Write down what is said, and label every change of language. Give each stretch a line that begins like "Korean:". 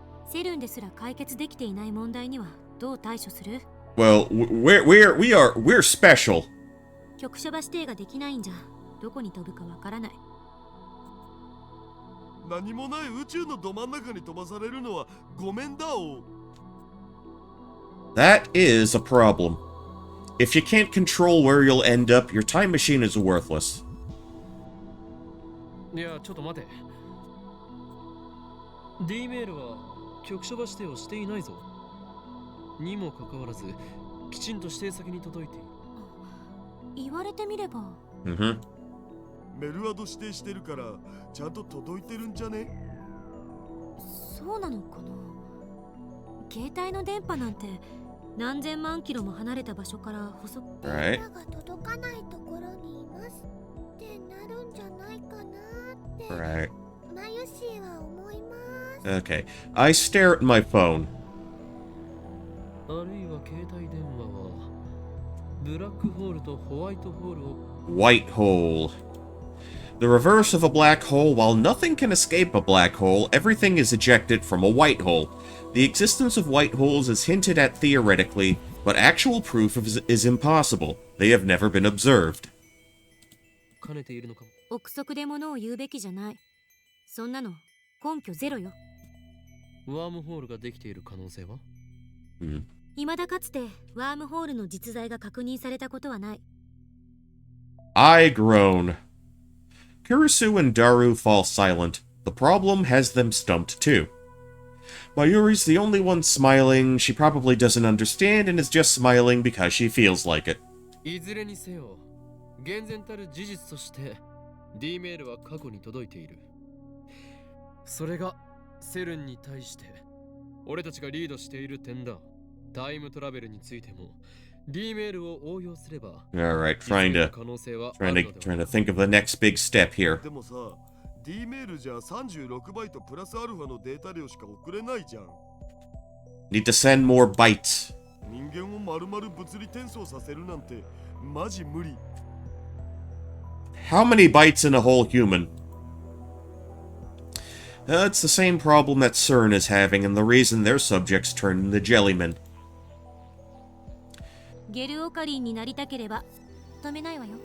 Japanese: セルンですら解決できていない問題にはどう対処する？
English: Well, we're special.
Japanese: 局所場指定ができないんじゃどこに飛ぶかわからない。何もない宇宙のど真ん中に飛ばされるのはごめんだお。
English: That is a problem. If you can't control where you'll end up, your time machine is worthless.
Japanese: いや、ちょっと待て。 D メールは局所場指定をしていないぞ。にもかかわらず、きちんと指定先に届いている。言われてみれば。 Mm-hmm. メルアド指定してるからちゃんと届いてるんじゃね？そうなのかな。携帯の電波なんて何千万キロも離れた場所から細く。
English: Right.
Japanese: 電波が届かないところにいますってなるんじゃないかなって。
English: Right.
Japanese: マユシーは思います。
English: Okay. I stare at my phone.
Japanese: あるいは携帯電話はブラックホールとホワイトホールを
English: White hole. The reverse of a black hole, while nothing can escape a black hole, everything is ejected from a white hole. The existence of white holes is hinted at theoretically, but actual proof is impossible. They have never been observed.
Japanese: 兼ねているのかも。憶測で物を言うべきじゃない。そんなの根拠ゼロよ。ワームホールができている可能性は？未だかつてワームホールの実在が確認されたことはない。
English: I groan. Kurisu and Daru fall silent. The problem has them stumped too. Mayuri's the only one smiling. She probably doesn't understand and is just smiling because she feels like it.
Japanese: いずれにせよ、厳然たる事実として D メールは過去に届いている。それがセルンに対して俺たちがリードしている点だ。タイムトラベルについても D メールを応用すれば。
English: Alright, trying to think of the next big step here.
Japanese: でもさ、D メールじゃ36バイトプラスアルファのデータ量しか送れないじゃん。
English: Need to send more bytes.
Japanese: 人間を丸々物理転送させるなんてマジ無理。
English: How many bytes in a whole human? It's the same problem that CERN is having and the reason their subjects turned into jellymen.
Japanese: ゲルオカリンになりたければ止めないわよ。